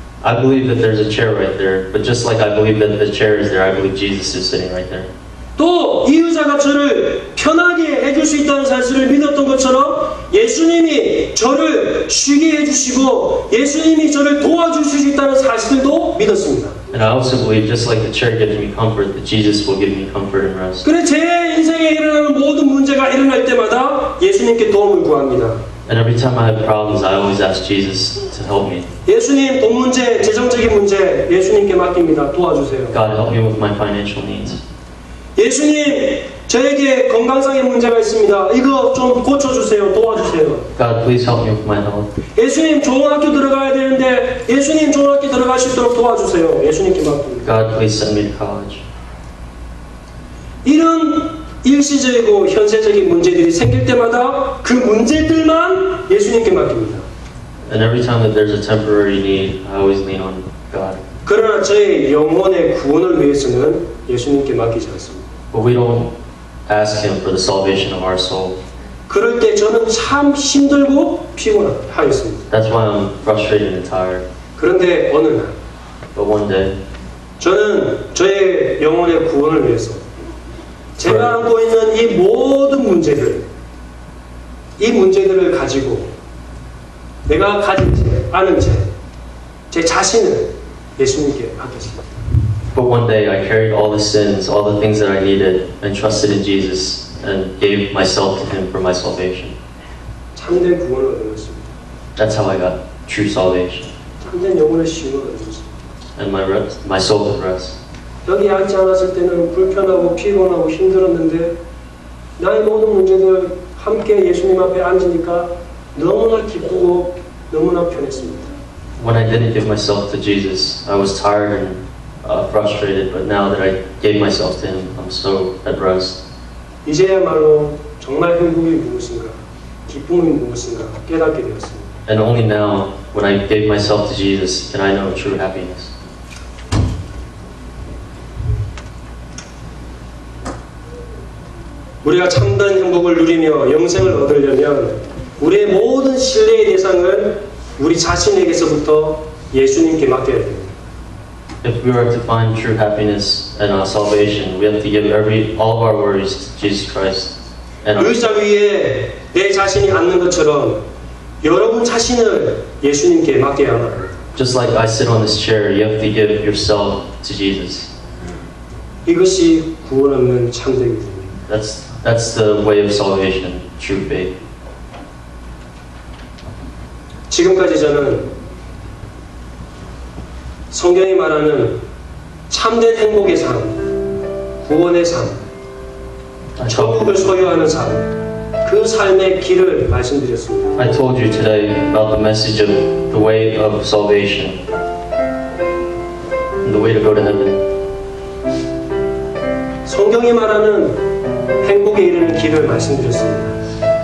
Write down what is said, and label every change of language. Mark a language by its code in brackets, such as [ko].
[en] I believe that there's a chair right there, but just like I believe that the chair is there, I believe Jesus is sitting right there. [ko] 또 이 의자가 저를 편하게 해줄 수 있다는 사실을 믿었던 것처럼 예수님이 저를 쉬게 해주시고 예수님이 저를 도와주실 수 있다는 사실도 믿었습니다. [en] And I also believe, just like the chair gives me comfort, that Jesus will give me comfort and rest. [ko] 그래, 제 인생에 일어나는 모든 문제가 일어날 때마다 예수님께 도움을 구합니다. [en] And every time I have problems, I always ask Jesus to help me. [ko] 예수님, 돈 문제, 재정적인 문제 예수님께 맡깁니다. 도와주세요. [en] God, help me with my financial needs. [ko] 예수님, 저에게 건강상의 문제가 있습니다. 이거 좀 고쳐주세요. 도와주세요. [en] God, please help me with my health. [ko] 예수님, 좋은 학교 들어가야 되는데 예수님 좋은 학교 들어갈 수 있도록 도와주세요. 예수님께 맡깁니다. [en] God, please send me to college. [ko] 이런 일시적이고 현세적인 문제들이 생길 때마다 그 문제들만 예수님께 맡깁니다. [en] And every time that there's a temporary need, I always lean on God. [ko] 그러나 저의 영혼의 구원을 위해서는 예수님께 맡기지 않습니다. [en] But we don't ask Him for the salvation of our soul. [ko] 그럴 때 저는 참 힘들고 피곤하였습니다. [en] That's why I'm frustrated and tired. [ko] 그런데 어느 날 [en] But one day, [ko] 저는 저의 영혼의 구원을 위해서 제가 안고 있는 이 모든 이 문제들을 가지고 내가 가진 아는 제 자신을 예수님께 맡겼습니다. [en] but one day I carried all the sins, all the things that I needed, and trusted in Jesus, and gave myself to Him for my salvation. [ko] 참된 구원을 얻었습니다. [en] That's how I got true salvation, [ko] 참된 영혼의 쉼을 얻었습니다. [en] and my soul could rest. [ko] 여기 앉지 않았을 때는 불편하고 피곤하고 힘들었는데 나의 모든 문제들 함께 예수님 앞에 앉으니까 너무나 기쁘고 너무나 편했습니다. [en] When I didn't give myself to Jesus, I was tired and frustrated, but now that I gave myself to Him, I'm so at rest. [ko] 이제야말로 정말 행복이 무엇인가, 기쁨이 무엇인가 깨닫게 되었습니다. [en] And only now, when I gave myself to Jesus, can I know true happiness. [ko] 우리가 참된 행복을 누리며 영생을 얻으려면 우리의 모든 신뢰의 대상을 우리 자신에게서부터 예수님께 맡겨야 됩니다. [en] If we are to find true happiness and salvation, we have to give all of our worries to Jesus Christ. And [ko] 의자 위에 내 자신이 앉는 것처럼 여러분 자신을 예수님께 맡겨야만 합니다. [en] just like I sit on this chair, you have to give yourself to Jesus. [ko] 이것이 구원 얻는 참된 믿음입니다. [en] That's the way of salvation, true faith. [ko] 지금까지 저는 성경이 말하는 참된 행복의 삶, 구원의 삶, 천국을 소유하는 삶, 그 삶의 길을 말씀드렸습니다. [en] I told you today about the message of the way of salvation, and the way to go to heaven. [ko] 성경이 말하는 행복에 이르는 길을 말씀드렸습니다.